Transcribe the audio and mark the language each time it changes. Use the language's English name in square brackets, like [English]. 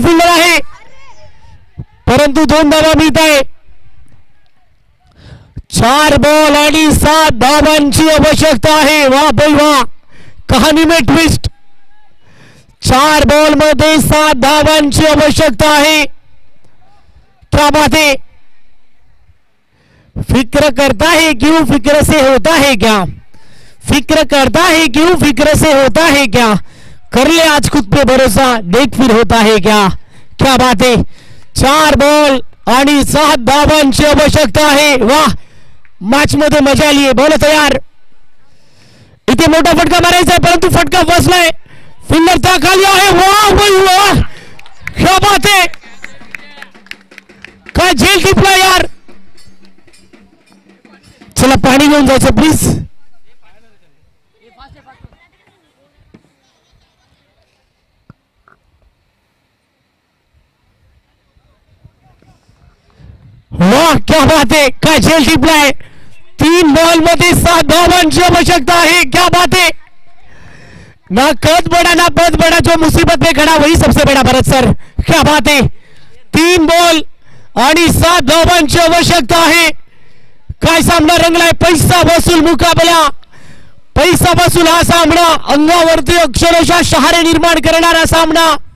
[Marathi] Fielder आहे, परंतु 2 धावा मिळत आहे. 4 बॉल आणि 7 धावांची आवश्यकता आहे. वाह भाई वाह. [Hindi] कहाणी में ट्विस्ट. [Marathi] 4 बॉल मध्ये 7 धावांची आवश्यकता आहे. [Hindi] क्या बात है. फिक्र करता है क्यों फिक्र से होता है क्या. फिक्र करता है क्यों फिक्र से होता है क्या. कर ले आज खुद पे भरोसा, देख फिर होता है क्या. क्या बात है. [Marathi] 4 बॉल आणि 7 धावांची आवश्यकता आहे. वाह. मॅच मध्ये मजा आली. बॉल तयार. इथे मोठा फटका मारायचा, परंतु फटका फसलाय. फिल्डर त्या खाली आहे. वाह भाई वाह. [Hindi] क्या बात है. [Marathi] काय झेल टिपला यार. चला पाणी घेऊन जायचं प्लीज. [Hindi] वाह क्या बात है. [Marathi] काय झेल टिपलाय. 3 बॉल मध्ये 7 धावांची आवश्यकता आहे. [Hindi] क्या बात है. ना कद बड़ा ना पद बड़ा, जो मुसीबत में खड़ा वही सबसे बड़ा. [Marathi] भरत सर [Hindi] क्या बात है. [Marathi] 3 बॉल आणि 7 धावांची आवश्यकता आहे. काय सामना रंगलाय, पैसा वसूल मुकाबला, पैसा वसूल हा सामना, अंगावरती अक्षरशः शहारे निर्माण करणारा सामना.